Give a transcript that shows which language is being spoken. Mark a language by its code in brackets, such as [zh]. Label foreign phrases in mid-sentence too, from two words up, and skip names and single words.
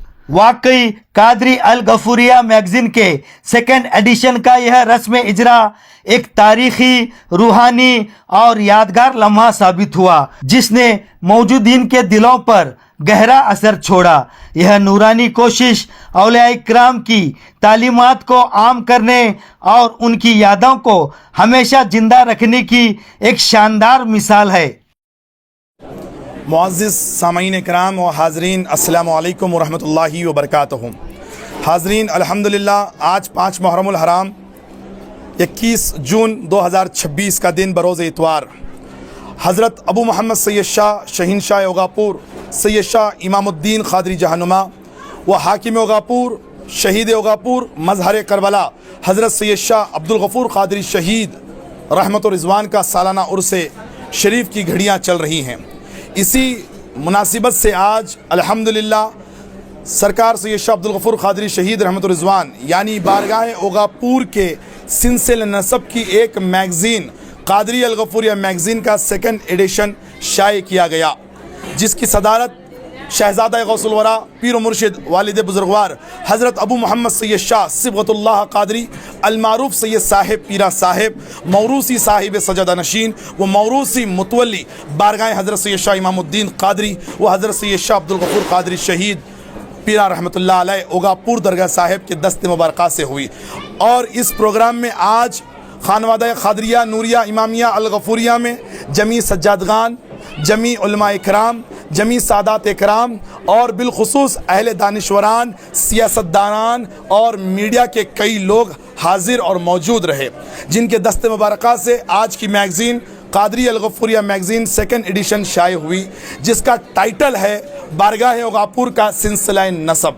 [hi] वाकई कादरी अल गफूरिया मैगजीन के 2nd एडिशन का यह रस्म इजरा एक तारीखी, रूहानी और यादगार लम्हा साबित हुआ, जिसने मौजूदीन के दिलों पर गहरा असर छोड़ा। यह नूरानी कोशिश औलिया इकराम की तालीमात को आम करने और उनकी यादों को हमेशा जिंदा रखने की एक शानदार मिसाल है। मुअज़्ज़िज़ सामईन कराम व हाज़रीन, [ar] السلام عليكم ورحمة الله وبركاته. [hi] हाज़रीन, अल्हम्दुलिल्लाह आज 5 मुहर्रमुल हराम 21 जून 2026 का दिन बरोज़ इतवार हज़रत अबू मोहम्मद सैयद शाह शहीन शाह ओगापुर सैयद शाह इमामुद्दीन क़ादरी जहानुमा व हाकिम ओगापुर शहीद ओगापुर मज़हर करबला हज़रत सैयद शाह अब्दुल गफ़ूर क़ादरी शहीद रहमत व रिज़वान का सालाना उर्स शरीफ की घड़ियाँ चल रही हैं। इसी मुनासिबत से आज अल्हम्दुलिल्लाह सरकार सैयद शाह अब्दुल गफ़ूर क़ादरी शहीद रहमत व रिज़वान यानी बारगाह ओगापुर के सिलसिले नसब की एक मैगज़ीन कादरी अल गफूरिया मैगज़ीन का 2nd एडिशन शाये किया गया, जिसकी सदारत शहजादा गौसुल वरा पीर व मुर्शिद वालिद बुजुर्गवार हज़रत अबू मोहम्मद सैयद शाह सिबगतुल्लाह कादरी अल मारूफ सैयद साहिब पीरा साहिब मौरूसी साहिब सजदा नशीन व मौरूसी मुतवली बारगाह हज़रत सैयद शाह इमामुद्दीन कादरी व हज़रत सैयद शाह अब्दुल गफूर कादरी शहीद पीरा [ar] رحمة الله عليه [hi] ओगापुर दरगाह साहिब के दस्ते मुबारक़ा से हुई। और इस प्रोग्राम में आज खानवादा क़ादरिया नूरिया इमामिया अल गफूरिया में जमी सज्जादगान, जमी उलमा इकराम, जमी सादात इकराम और बिलखुसूस अहले दानिश्वरान, सियासतदानान और मीडिया के कई लोग हाजिर और मौजूद रहे, जिनके दस्ते मुबारक़ा से आज की मैगज़ीन कादरी अल गफूरिया मैगज़ीन 2nd एडिशन शाये हुई, जिसका टाइटल है बारगाह ओगापुर का सिलसिला नसब।